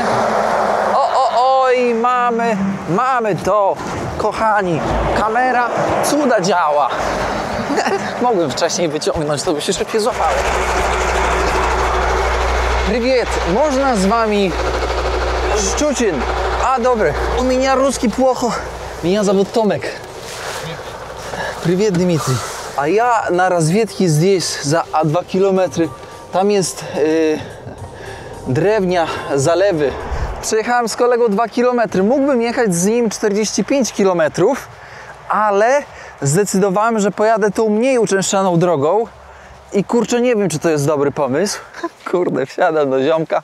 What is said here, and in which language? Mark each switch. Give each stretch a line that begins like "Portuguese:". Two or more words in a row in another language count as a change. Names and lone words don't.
Polish: Oj, mamy to, kochani, kamera cuda działa. Mogłem wcześniej wyciągnąć, to by się szybciej złapało. Привет, można z wami Szczucin? A, dobry.
Russian: У меня русский плохо. Меня зовут Tomek. Привет, Дмитрий. А я на разведке здесь, за 2 kilometry.
Polish: Tam jest drewnia, zalewy. Przejechałem z kolegą 2 kilometry. Mógłbym jechać z nim 45 kilometrów, ale zdecydowałem, że pojadę tą mniej uczęszczaną drogą. I kurczę, nie wiem, czy to jest dobry pomysł. Kurde, wsiadam do ziomka.